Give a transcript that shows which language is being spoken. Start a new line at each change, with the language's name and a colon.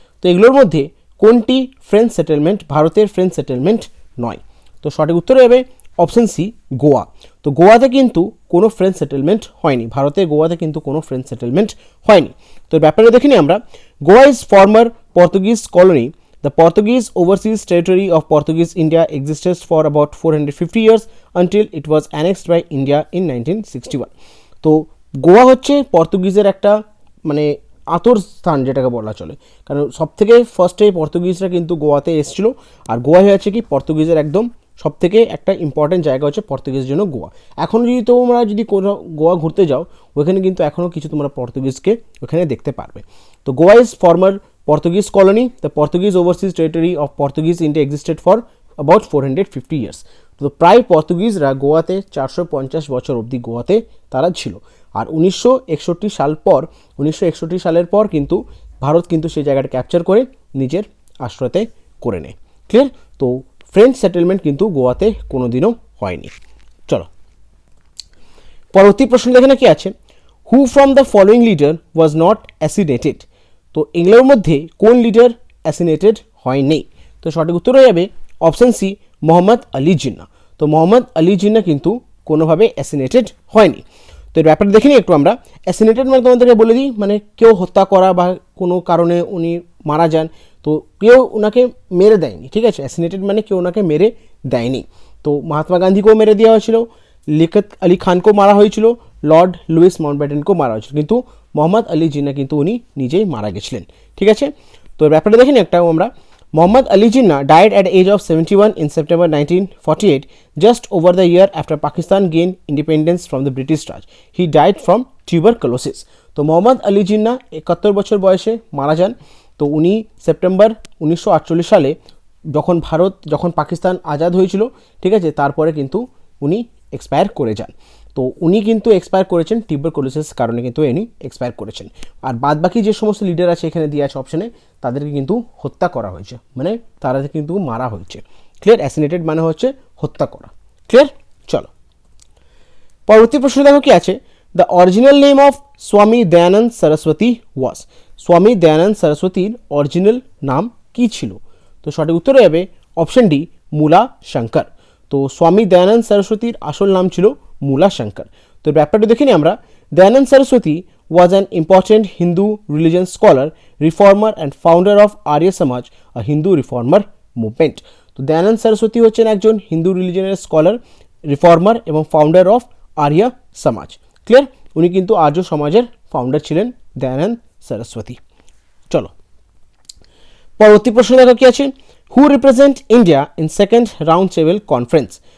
Bangla: তো এগুলোর মধ্যে কোনটি ফ্রেঞ্চ সেটেলমেন্ট, ভারতের ফ্রেঞ্চ সেটেলমেন্ট নয়? তো সঠিক উত্তর হবে অপশন সি, গোয়া। তো গোয়াতে কিন্তু কোনো ফ্রেঞ্চ সেটেলমেন্ট হয়নি, ভারতের গোয়াতে কিন্তু কোনো ফ্রেঞ্চ সেটেলমেন্ট হয়নি। তো ব্যাপারে দেখিনি আমরা,
English: Goa is former Portuguese colony. The Portuguese overseas territory of Portuguese India existed for about 450 years until it was annexed by India in 1961.
Bangla: তো গোয়া হচ্ছে পর্তুগিজের একটা মানে আতর স্থান যেটাকে বলা চলে, কারণ সব থেকে ফার্স্টে পর্তুগিজরা কিন্তু গোয়াতে এসেছিল। আর গোয়া হচ্ছে কি পর্তুগিজের একদম সব থেকে একটা ইম্পর্টেন্ট জায়গা হচ্ছে পর্তুগিজের জন্য গোয়া। এখন যদি তোমরা কোনো গোয়া ঘুরতে যাও ওখানে কিন্তু এখনও কিছু তোমরা পর্তুগিজকে ওখানে দেখতে পারবে।
English: তো Goa is former Portuguese colony. The Portuguese overseas territory of Portuguese India existed for about 450 years.
Bangla: তো প্রায় পর্তুগিজরা গোয়াতে 450 বছর অবধি গোয়াতে তারা ছিল। আর 1961 সালের পর কিন্তু ভারত কিন্তু সেই জায়গাটা ক্যাপচার করে নিজের আশ্রয়তে করে নেয়। ক্লিয়ার? তো ফ্রেঞ্চ সেটেলমেন্ট কিন্তু গোয়াতে কোনোদিনও হয়নি। চলো পরবর্তী প্রশ্ন দেখে না কি আছে,
English: Who from the following leader was not assassinated.
Bangla: তো এগুলোর মধ্যে কোন লিডার অ্যাসিনেটেড হয়নি? তো সঠিক উত্তর হয়ে যাবে অপশান সি, মোহাম্মদ আলী জিন্নাহ। তো মোহাম্মদ আলী জিন্নাহ কিন্তু কোনোভাবে অ্যাসিনেটেড হয়নি। তো এর ব্যাপারে দেখে নিই একটু আমরা। অ্যাসিনেটেড মানে তোমাদেরকে বলে দিই, মানে কেউ হত্যা করা বা কোনো কারণে উনি মারা যান, তো কেউ ওনাকে মেরে দেয়নি, ঠিক আছে। অ্যাসিনেটেড মানে কেউ ওনাকে মেরে দেয়নি। তো মহাত্মা গান্ধীকেও মেরে দেওয়া হয়েছিল, লিয়াকত আলী খানকেও মারা হয়েছিল, লর্ড লুইস মাউন্টব্যাটেনকেও মারা হয়েছিল, কিন্তু মোহাম্মদ আলী জিন্নাহ কিন্তু উনি নিজেই মারা গেছিলেন, ঠিক আছে। তো এর ব্যাপারটা দেখে নিই একটা আমরা।
English: Muhammad Ali Jinnah died at the age of 71 in September 1948, just over the year after Pakistan gained independence from the British Raj. He died from tuberculosis.
Bangla: তো মোহাম্মদ আলী জিন্নাহ 71 বছর বয়সে মারা যান। তো উনি সেপ্টেম্বর 1948 সালে যখন পাকিস্তান আজাদ হয়েছিল, ঠিক আছে, তারপরে কিন্তু উনি এক্সপায়ার করে যান। তো উনি কিন্তু এক্সপায়ার করেছেন টিউবারকুলোসিস কারণে, কিন্তু উনি এক্সপায়ার করেছেন। আর বাদবাকি যে সমস্ত লিডার আছে এখানে দিয়ে আছে অপশানে, তাদেরকে কিন্তু হত্যা করা হয়েছে, মানে তারা কিন্তু মারা হয়েছে। ক্লিয়ার? অ্যাসিনেটেড মানে হচ্ছে হত্যা করা। ক্লিয়ার? চলো পরবর্তী প্রশ্ন দেখো কি আছে,
English: The original name of Swami Dayananda Saraswati was.
Bangla: স্বামী দয়ানন্দ সরস্বতীর অরিজিনাল নাম কি ছিল? তো সঠিক উত্তর হয়ে যাবে অপশন ডি, মূলা শঙ্কর। তো স্বামী দয়ানন্দ সরস্বতীর আসল নাম ছিল মূলা শঙ্কর। তো ব্যাপারটা দেখে নিই আমরা।
English: Dayananda Saraswati was an important Hindu religion scholar, reformer and founder of Arya Samaj, a Hindu reformer movement.
Bangla: তো দয়ানন্দ সরস্বতী হচ্ছেন একজন হিন্দু রিলিজনের স্কলার, রিফর্মার এবং ফাউন্ডার অফ আর্য সমাজ। ক্লিয়ার? উনি কিন্তু আর্য সমাজের ফাউন্ডার ছিলেন দয়ানন্দ সরস্বতী। চলো পরবর্তী প্রশ্ন দেখো কি আছে,
English: Who represent India in second round table conference.